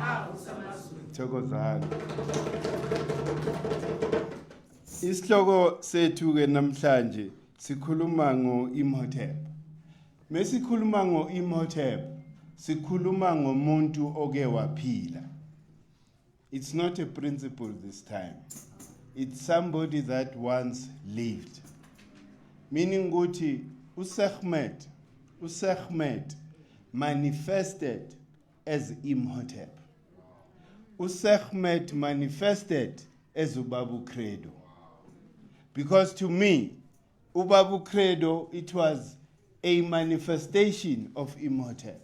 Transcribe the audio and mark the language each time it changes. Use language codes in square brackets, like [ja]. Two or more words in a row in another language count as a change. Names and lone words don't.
[nd] Thokozani. Isihloko sethu ke namhlanje sikhuluma ngo-ImHotep. Mesikhuluma ngo-ImHotep, sikhuluma ngomuntu oke waphila. [en] It's not a principle this time. It's somebody that once lived. Meaning ukuthi uSekhmet manifested as ImHotep. uSekhmet manifested as Ubabu Credo. Because to me, Ubabu Credo, it was a manifestation of ImHotep.